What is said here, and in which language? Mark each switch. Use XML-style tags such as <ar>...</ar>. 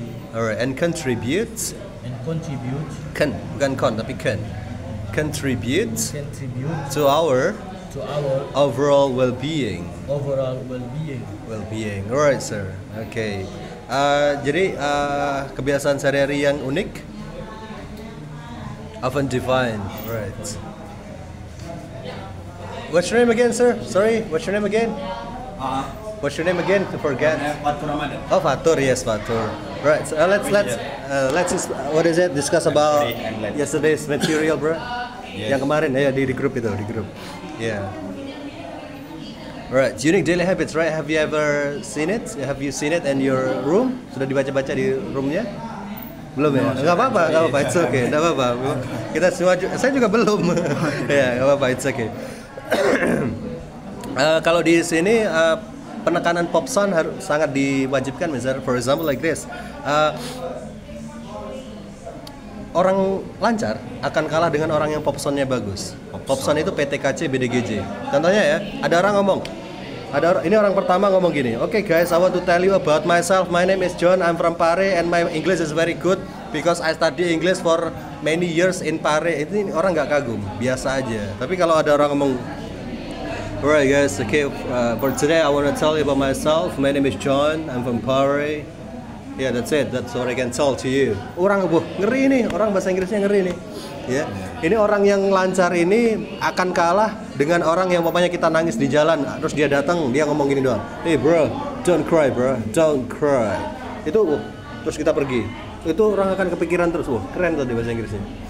<en>Alright, and contribute.</en> <id>Bukan con, tapi can.</id> <en>Contribute to our overall well-being. Well-being. Alright, sir. Okay.</en> <id>Jadi kebiasaan sehari-hari yang unik.</id> <en>Often defined. Right. What's your name again, sir? Sorry, what's your name again? What's your name again? To forget. Fatur Ramadan. Oh, Fatur, yes, Fatur. Right. So let's what is it? Discuss about yesterday's material, bro. Yes.</en> <id>Yang kemarin ya di grup itu, di grup.</id> <en>Yeah. Right. Unique daily habits, right? Have you ever seen it? Have you seen it in your room?</en> <id>Sudah dibaca-baca di roomnya? Belum ya? Enggak apa-apa,</id> <en>it's okay.</en> <id>Enggak apa-apa. Kita semua saya juga belum. Ya, enggak apa-apa,</id> <en>it's okay.</en> <id>Kalau di sini penekanan pop sound harus sangat diwajibkan, misalnya</id> <en>for example like this.</en> <id>Orang lancar akan kalah dengan orang yang pop soundnya bagus. Pop sound itu PTKC BDGJ. Contohnya ya, ada orang ngomong. Ini orang pertama ngomong gini.</id> <en>Okay guys, I want to tell you about myself. My name is John. I'm from Pare and my English is very good because I study English for many years in Pare.</en> <id>Ini orang nggak kagum, biasa aja. Tapi kalau ada orang ngomong,</id> <en>alright guys, okay, for today I want to tell you about myself. My name is John. I'm from Pare. Yeah, that's it. That's what I can tell to you.</en> <id>Orang ngeri nih, orang bahasa Inggrisnya ngeri nih. Ya, ini orang yang lancar ini akan kalah dengan orang yang papanya kita nangis di jalan, terus dia datang, dia ngomong gini doang.</id> <en>Hey bro, don't cry bro, don't cry.</en> <id>Itu, terus kita pergi. Itu orang akan kepikiran terus. Keren tuh di bahasa Inggrisnya.</id>